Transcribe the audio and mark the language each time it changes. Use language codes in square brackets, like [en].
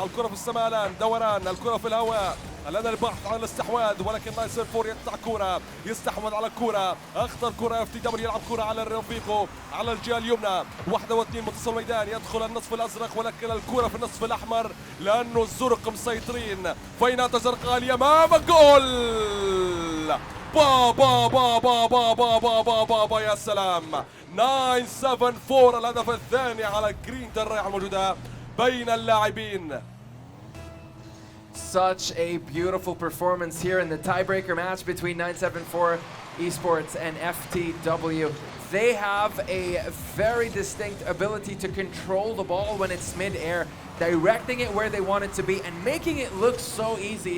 [ar] الكرة في السماء الآن دوران. الكرة في الهواء الآن البحث عن الاستحواذ ولكن 974 يقطع كرة يستحوذ على الكرة. أخطر كرة اف تي دبليو يلعب كرة على رفيقه على الجهة اليمنى. 1 و2 متصل الميدان. يدخل النصف الأزرق ولكن الكرة في النصف الأحمر لأنه الزرق مسيطرين. فينات زرقاء اليمام. جول با با با با با با با با با با. يا سلام. 974 الهدف الثاني على جرينتا الرائعة الموجودة بين اللاعبين. [en] Such a beautiful performance here in the tiebreaker match between 974 Esports and FTW. They have a very distinct ability to control the ball when it's mid-air, directing it where they want it to be and making it look so easy.